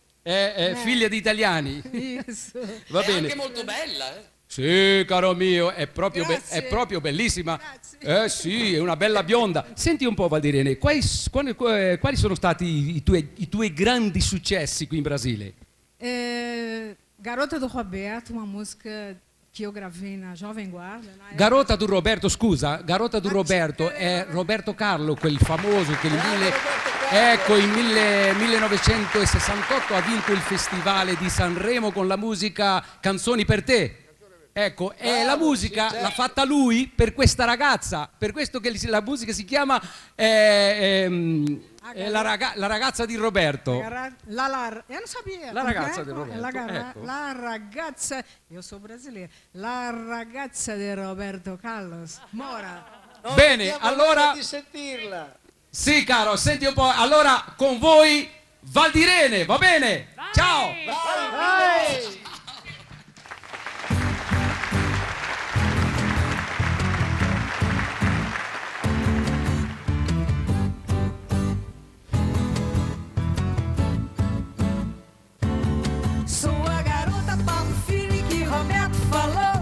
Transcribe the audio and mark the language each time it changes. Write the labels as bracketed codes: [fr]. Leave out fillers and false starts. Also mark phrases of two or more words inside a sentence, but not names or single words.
[it] è figlia di italiani. [pt] Isso. [it] Va È bene. anche molto bella, eh? Sì, caro mio, è proprio, Grazie. è proprio bellissima. Grazie. Sì, è una bella bionda. Senti un po', Valdirene, quali sono stati i tuoi grandi successi qui in Brasile? [pt] Garota do Roberto, uma música que eu gravei na Jovem Guarda. Na época. [it] Garota do Roberto, scusa, Garota do Roberto è Roberto Carlo, quel famoso che ecco, in 1968 ha vinto il Festival di Sanremo con la musica Canzoni per te. Ecco, e la musica l'ha fatta lui per questa ragazza, per questo che la musica si chiama la ragazza di Roberto. [pt] Eu não sabia. [it] La [pt] Como [it] ragazza [pt] é? [it] di Roberto, ecco. La ragazza, [pt] eu sou brasileira. [it] La ragazza di Roberto Carlos Mora. Non Bene, vediamo allora- l'ora di sentirla. Sì, caro, senti un po'. Allora, con voi Valdirene, va bene? Vai! Ciao! Vai! [pt] Sou a garota papo firme que Roberto falou.